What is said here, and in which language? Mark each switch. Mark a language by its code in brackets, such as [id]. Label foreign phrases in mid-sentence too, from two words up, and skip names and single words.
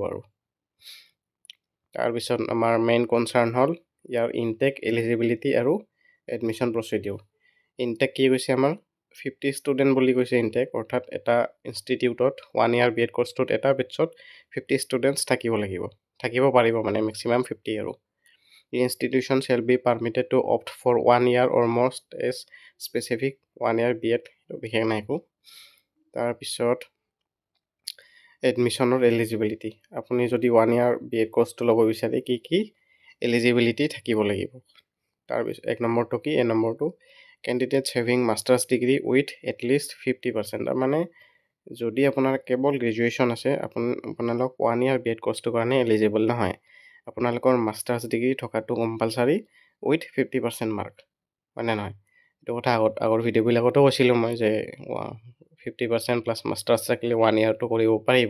[as] আৰু তাৰপিছত আমাৰ [en] main concern [as] হ'ল ইয়াৰ ইনটেক, এলিজিবিলিটি আৰু [en] admission procedure. [as] ইনটেক কি কৈছে, আমাৰ 50 ষ্টুডেণ্ট বুলি কৈছে ইনটেক, অৰ্থাৎ এটা ইনষ্টিটিউটত [en] 1 year BEd [as] কোৰ্চটোত এটা বেটছত 50 ষ্টুডেণ্টছ থাকিব পাৰিব, মানে মেক্সিমাম 50। [en] আৰু the institution shall be permitted to opt for 1 year or more as specific 1 year BEd, [as] বিশেষ নাই একো। তাৰপিছত এডমিশ্যনৰ এলিজিবিলিটি, আপুনি যদি [en] 1 year BEd [as] কোৰ্চটো ল'ব বিচাৰে কি এলিজিবিলিটি থাকিব লাগিব। তাৰপিছত 1 নম্বৰটো কি, নম্বৰটো [en] candidates having master's degree with at least 50%। [as] তাৰমানে যদি আপোনাৰ কেৱল গ্ৰেজুৱেশ্যন আছে, আপোনালোক [en] 1 year BEd [as] কোৰ্চটোৰ কাৰণে এলিজিবল নহয়। আপোনালোকৰ [en] master's degree [as] থকাটো [en] compulsory with 50% mark, [as] হয়নে নহয়? এইটো কথা আগৰ ভিডিঅ'বিলাকতো কৈছিলোঁ মই যে 50% [en] plus masters [as] থাকিলে 1 yearটো কৰিব পাৰিব।